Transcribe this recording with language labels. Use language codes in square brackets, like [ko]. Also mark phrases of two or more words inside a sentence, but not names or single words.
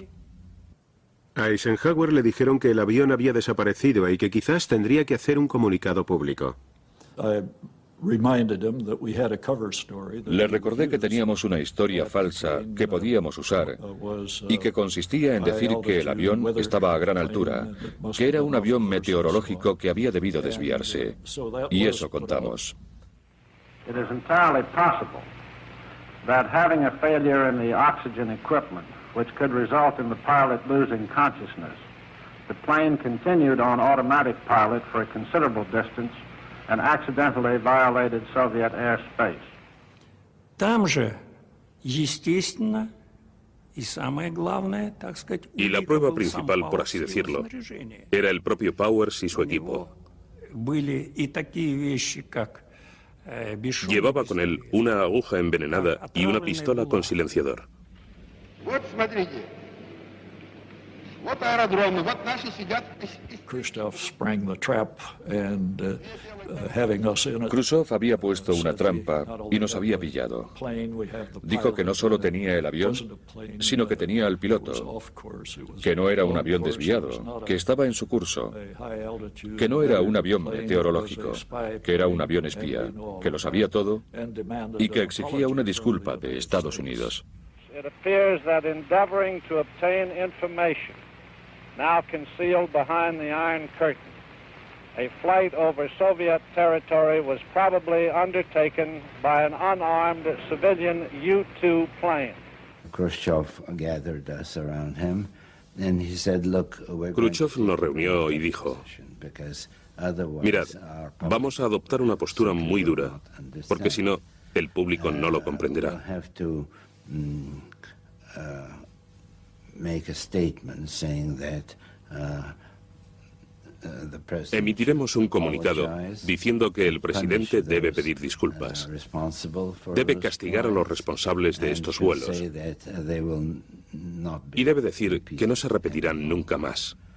[es] A Eisenhower le dijeron que el avión había desaparecido y que quizás tendría que hacer un comunicado público. Le recordé que teníamos una historia falsa que podíamos usar y que consistía en decir que el avión estaba a gran altura, que era un avión meteorológico que había debido desviarse. Y eso contamos. [en] It is entirely possible that having a failure in the oxygen equipment, which could result in the pilot losing consciousness, the plane continued on automatic pilot for a considerable distance and accidentally violated Soviet airspace. [ru] Там же, естественно, и самое главное, так сказать, [es] Y la prueba principal, por así decirlo, era el propio Powers y su equipo. [ru] Были и такие вещи, как [es] Llevaba con él una aguja envenenada y una pistola con silenciador. Khrushchev había puesto una trampa y nos había pillado. Dijo que no solo tenía el avión, sino que tenía al piloto, que no era un avión desviado, que estaba en su curso, que no era un avión meteorológico, que era un avión espía, que lo sabía todo y que exigía una disculpa de Estados Unidos. [en] Now concealed behind the Iron Curtain, a flight over Soviet territory was probably undertaken by an unarmed civilian U-2 plane. Khrushchev gathered us around him, and he said, "Look, we're [es] Khrushchev nos reunió y dijo: Mirad, vamos a adoptar una postura muy dura, porque si no, el público no lo comprenderá. Emitiremos un comunicado diciendo que el presidente debe pedir disculpas, debe castigar a los responsables de estos vuelos y debe decir que no se repetirán nunca más".